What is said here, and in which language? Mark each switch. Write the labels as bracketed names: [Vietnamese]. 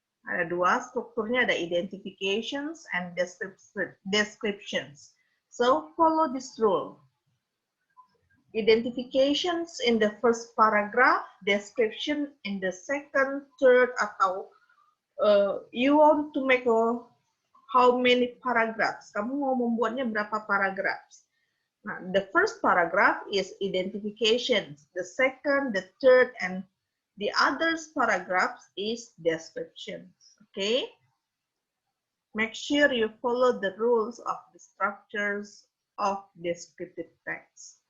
[Indonesian] Ada dua strukturnya, ada identifications and descriptions. [English] So follow this rule. Identifications in the first paragraph, description in the second, third, atau you want to make how many paragraphs? [Indonesian] Kamu mau membuatnya berapa paragraphs? [English] Nah, the first paragraph is identifications. The second, the third, and the others paragraphs is descriptions. Okay? Make sure you follow the rules of the structures of descriptive text.